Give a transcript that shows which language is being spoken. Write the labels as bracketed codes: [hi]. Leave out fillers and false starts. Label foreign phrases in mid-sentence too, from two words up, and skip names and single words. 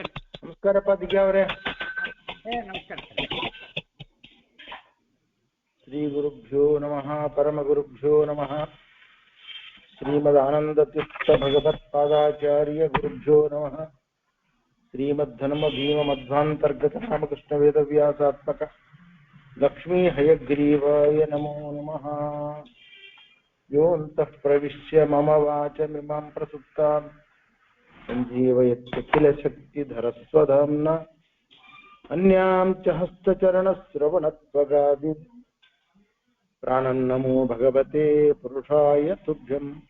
[kn] ನಮಸ್ಕಾರಪ್ಪ ದಿಗ್ಗಾ ಅವರೇ. ನಮಸ್ಕಾರ. [sa] ಶ್ರೀ ಗುರುಭ್ಯೋ ನಮಃ. ಪರಮ ಗುರುಭ್ಯೋ ನಮಃ. ಶ್ರೀಮದ್ ಆನಂದತೀರ್ಥ ಭಗವತ್ಪಾದಾಚಾರ್ಯ ಗುರುಭ್ಯೋ ನಮಃ. ಶ್ರೀಮದ್ಧರ್ಮ ಭೀಮ ಮಧ್ವಾಂತರ್ಗತ ರಾಮಕೃಷ್ಣ ವೇದವ್ಯಾಸಾತ್ಮಕ ಲಕ್ಷ್ಮೀ ಹಯಗ್ರೀವಾಯ ನಮೋ ನಮಃ. ಯೋऽन्तಃ ಪ್ರವಿಶ್ಯ ಮಮ ವಾಚಮಿಮಾಂ ಪ್ರಸುಪ್ತಾಂ ಸಂಜೀವಯತ್ಯಖಿಲ ಶಕ್ತಿಧರಸ್ವಧಾಮ್ನ ಅನ್ಯಾಂ ಚ ಹಸ್ತಚರಣಶ್ರವಣತ್ವಗಾದಿ ಪ್ರಾಣನ್ನಮೋ ಭಗವತೆ ಪುರುಷಾಯ ತುಭ್ಯಂ.